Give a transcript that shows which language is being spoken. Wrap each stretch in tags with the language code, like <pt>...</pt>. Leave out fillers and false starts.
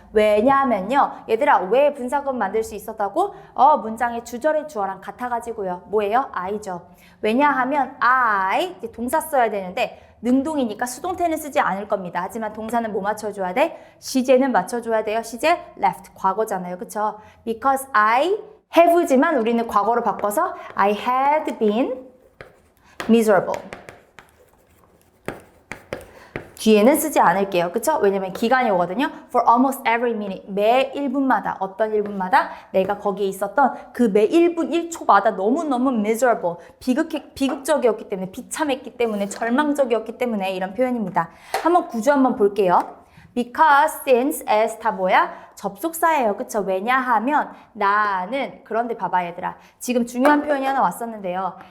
<ko>왜냐하면요, 얘들아 왜 분사구문 만들 수 있었다고? 문장의 주절의 주어랑 같아가지고요. 뭐예요? I죠. 왜냐하면 I, 이제 동사 써야 되는데 능동이니까 수동태는 쓰지 않을 겁니다. 하지만 동사는 뭐 맞춰줘야 돼? 시제는 맞춰줘야 돼요. 시제 left, 과거잖아요. 그쵸?</ko> <en>Because I have지만</en> <ko>우리는 과거로 바꿔서</ko> <en>I had been miserable.</en> <ko>뒤에는 쓰지 않을게요. 그쵸? 왜냐면 기간이 오거든요.</ko> <en>For almost every minute.</en> <ko>매 1분마다. 어떤 1분마다 내가 거기에 있었던 그 매 1분 1초마다 너무너무 miserable. 비극적이었기 때문에, 비참했기 때문에, 절망적이었기 때문에 이런 표현입니다. 한번 구조 한번 볼게요. Because, since, as 다 뭐야? 접속사예요. 그쵸? 왜냐하면 나는 그런데 봐봐 얘들아. 지금 중요한 표현이 하나 왔었는데요.</ko>